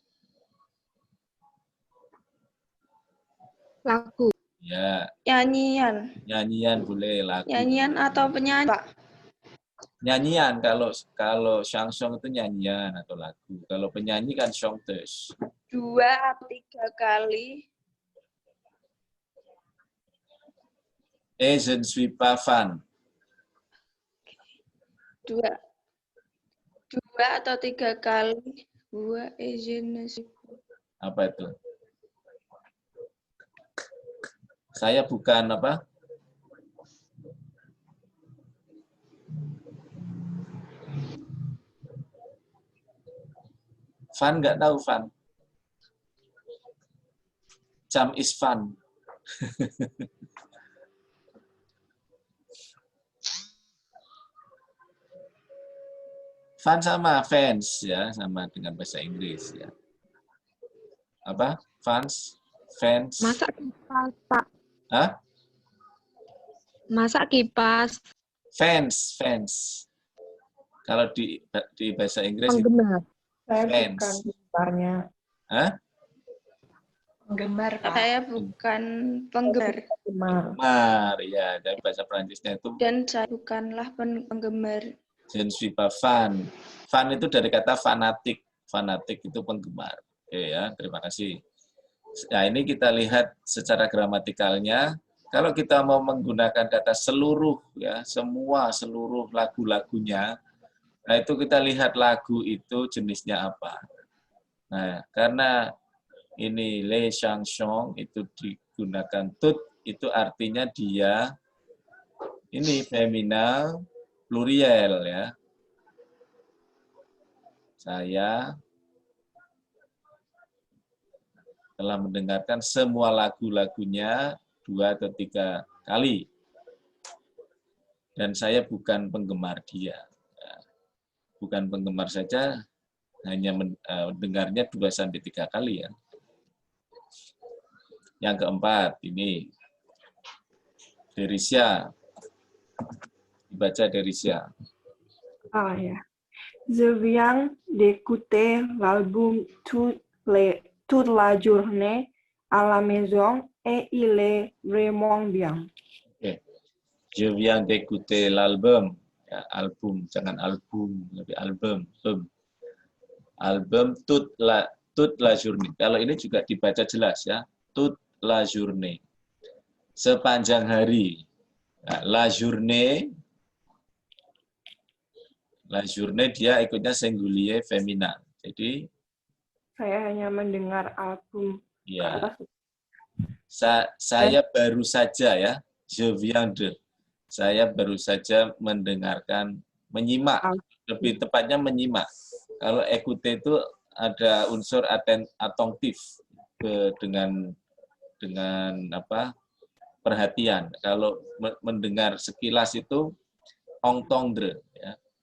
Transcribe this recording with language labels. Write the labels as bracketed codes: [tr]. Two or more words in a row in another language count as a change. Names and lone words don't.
[id] Lagu. Ya. Nyanyian. Nyanyian boleh, lagu. Nyanyian atau penyanyi, Pak? Nyanyian, kalau chanson itu nyanyian atau lagu. Kalau penyanyi kan chanteuse. 2 atau 3 kali. [fr] Et je ne suis pas fan. [id] 2 atau 3 kali. [fr] 2 et je ne suis pas. [id] Apa itu? Saya bukan apa? Fun nggak tahu fun. [en] Jam is fun. [id] Fun sama fans ya, sama dengan bahasa Inggris ya. Apa? Fans, fans. Masak kipas, Pak. Hah? Masak kipas. Fans, fans. Kalau di bahasa Inggris itu Penggemar. Saya fans. bukan penggemarnya. Hah? Penggemar, Pak. Saya bukan penggemar. Penggemar, ya. Dari bahasa Perancisnya itu Dan saya bukanlah penggemar. [fr] je ne suis pas fan. [id] Fan itu dari kata fanatik. Fanatik itu penggemar. Oke ya, terima kasih. Nah, ini kita lihat secara gramatikalnya. Kalau kita mau menggunakan kata seluruh, ya, seluruh lagu-lagunya, nah itu kita lihat lagu itu jenisnya apa. Nah, karena ini [fr] les chansons [id] itu digunakan tout, itu artinya dia ini [fr] feminal pluriel [id] ya. Saya telah mendengarkan semua lagu-lagunya 2 atau 3 kali. Dan saya bukan penggemar dia. Bukan penggemar saja, hanya mendengarnya 2 sampai 3 kali ya. Yang keempat, ini Derisia. Dibaca Derisia. Ah ya. [fr] Je viens d'écouter l'album toute la journée à la maison et il est vraiment bien. Okay. Je viens d'écouter l'album. [id] Ya, album, jangan album, lebih album. [fr] Album toute la journée. [id] Kalau ini juga dibaca jelas ya, [fr] toute la journée. [id] Sepanjang hari. Nah, [fr] la journée [id] dia ikutnya [fr] singulier femina. [id] Jadi Saya hanya mendengar album ke ya, atas. saya baru saja ya, [fr] je viens de. [id] Saya baru saja mendengarkan, menyimak, lebih tepatnya menyimak. Kalau écouter itu ada unsur attentif dengan apa? Perhatian. Kalau mendengar sekilas itu entendre ya.